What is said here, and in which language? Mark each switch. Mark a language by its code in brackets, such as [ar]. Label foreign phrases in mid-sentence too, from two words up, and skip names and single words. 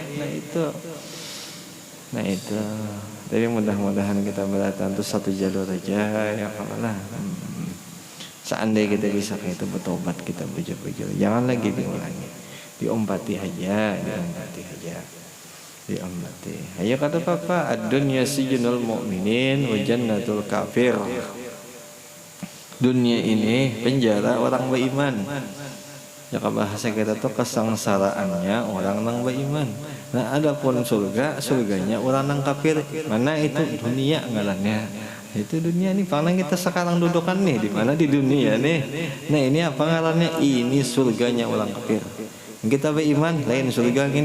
[bjn] Nah itu tapi mudah-mudahan kita berdatang tuh satu jalur aja ya kalau lah. Seandainya kita bisa kayak itu bertobat, kita bujur-bujur, jangan lagi diulangi, diombati aja. Ayo kata papa, [ar] الدنيا سجن المؤمنين وجنة الكافر. [bjn] Dunia ini penjara orang beriman. Ya bahasa kita tuh kesengsaraannya orang nang beriman. Nah adapun surganya orang nang kafir. Mana itu dunia ngarannya? Itu dunia nih, karena kita sekarang dudukan nih di mana di dunia nih. Nah ini apa ngarannya? Ini surganya orang kafir. Kita beriman lain surga gini.